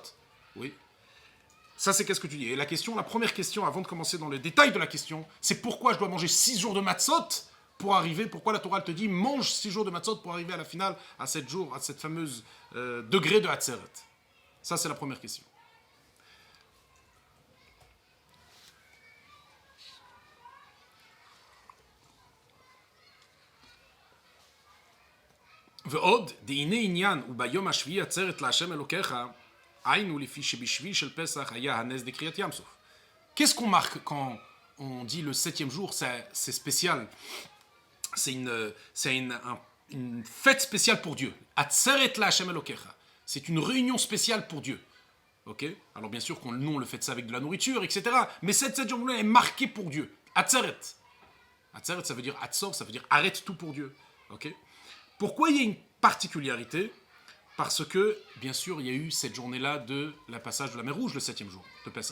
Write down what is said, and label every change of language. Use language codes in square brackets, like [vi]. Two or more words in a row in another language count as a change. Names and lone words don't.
[fr] Oui. Ça, c'est qu'est-ce que tu dis. Et la première question, avant de commencer dans les détails de la question, c'est pourquoi je dois manger 6 jours de matzot pour arriver, pourquoi la Torah te dit mange 6 jours de matzot pour arriver à la finale, à 7 jours, à cette fameuse degré de Atzeret. Ça, c'est la première question. [he] ועוד, דהנה עניין, וביום השביעי עצרת להשם אלוקיך, היינו לפי שבשביעי של פסח היה הנס דקריאת ים סוף. [fr] Qu'est-ce qu'on marque quand on dit le 7e jour, c'est spécial? C'est une fête spéciale pour Dieu. [he] עצרת להשם אלוקיך. [fr] C'est une réunion spéciale pour Dieu. Ok? Alors bien sûr, nous on le fait ça avec de la nourriture, etc. Mais cette journée est marquée pour Dieu. Atzeret. Atzeret, ça veut dire Atzor, ça veut dire arrête tout pour Dieu. Okay, pourquoi il y a une particularité? Parce que, bien sûr, il y a eu cette journée-là de la passage de la mer Rouge, le 7e jour de Pessah.